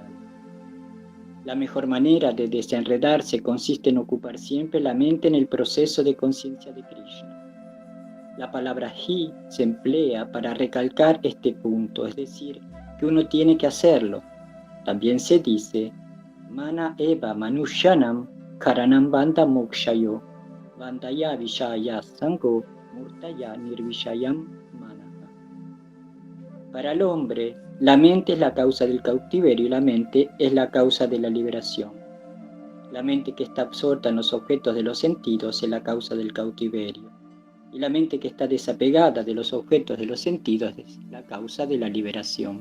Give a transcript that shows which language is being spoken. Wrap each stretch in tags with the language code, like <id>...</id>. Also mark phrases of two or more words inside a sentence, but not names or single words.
<es>La mejor manera de desenredarse consiste en ocupar siempre la mente en el proceso de conciencia de Krishna. La palabra hi se emplea para recalcar este punto, es decir, que uno tiene que hacerlo. También se dice</es> <sa>Mana eva manushanam karanam banda mokshayo bandaya vishaya sango murtaya nirvishayam manaha.</sa> <es>Para el hombre, la mente es la causa del cautiverio y la mente es la causa de la liberación. La mente que está absorta en los objetos de los sentidos es la causa del cautiverio. Y la mente que está desapegada de los objetos de los sentidos es la causa de la liberación.</es>